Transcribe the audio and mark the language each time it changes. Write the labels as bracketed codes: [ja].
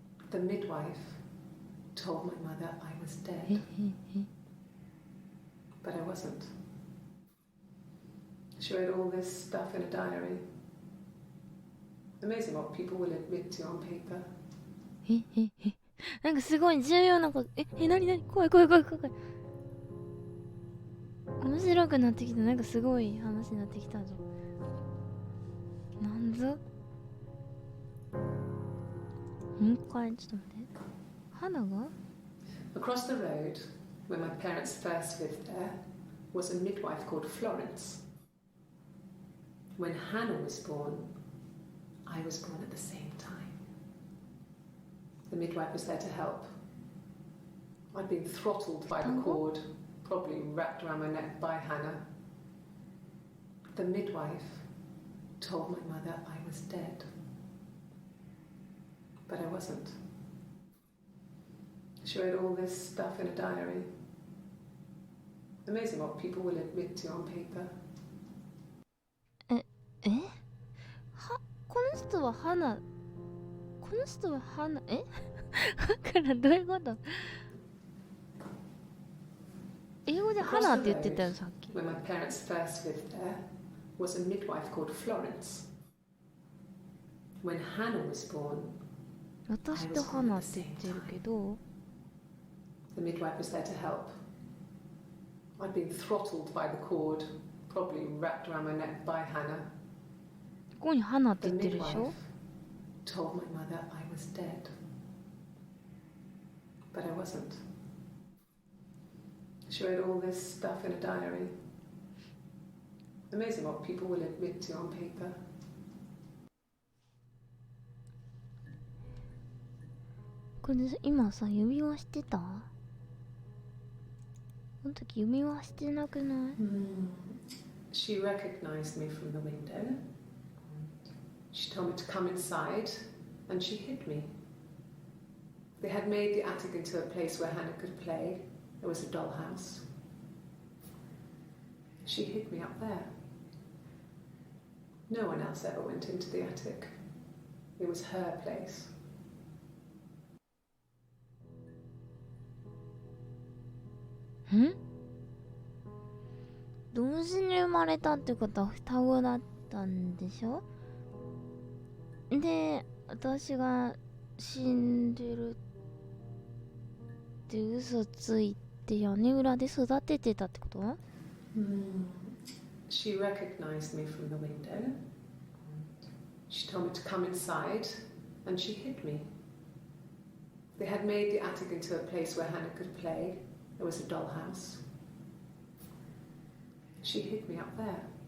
[en] The midwife told my mother I was dead. But I wasn't. She wrote all this stuff in a diary. Amazing what people will admit to on paper. [ja] なんかすごい重要なこと。なに怖い。面白くなってきた。なんかすごい話になってきたぞ。なんぞ？もう一回ちょっと待って。花が？ [en] Across the road, where my parents first lived there, was a midwife called Florence. When Hannah was born, I was born at the same time. The midwife was there to help. I'd been throttled by the cord, probably wrapped around my neck by Hannah. The midwife told my mother I was dead. But I wasn't. She wrote all this stuff in a diary. Amazing what people will admit to on paper. [ja] この人は花。この人は花。だからどういうこと？英語で花って言ってたよ、さっき。 [en] When my parents first lived there was a midwife called Florence. When Hannah was born, [ja] 私と花って言ってるけど。 [en] The midwife was there to help. I'd been throttled by the cord, probably wrapped around my neck by Hannah. [ja] ここに花って言ってるでしょ？ [en] Told my mother I was dead. But I wasn't. She wrote all this stuff in a diary. Amazing what people will admit to on paper. [ja] これ今さ、指輪してた？この時指輪してなくない？ [en] She recognized me from the window. She told me to come inside, and she hid me. They had made the attic into a place where Hannah could play. There was a dollhouse. She hid me up there. No one else ever went into the attic. It was her place. [ja] 同時に生まれたってことは双子だったんでしょ。で、私が死んでるって嘘ついて屋根裏で育ててたってこと？ [en] She recognized me from the window. She told me to come inside, and she hid me. They had made the attic into a place where Hannah could play. There was a dollhouse. She hid me up there.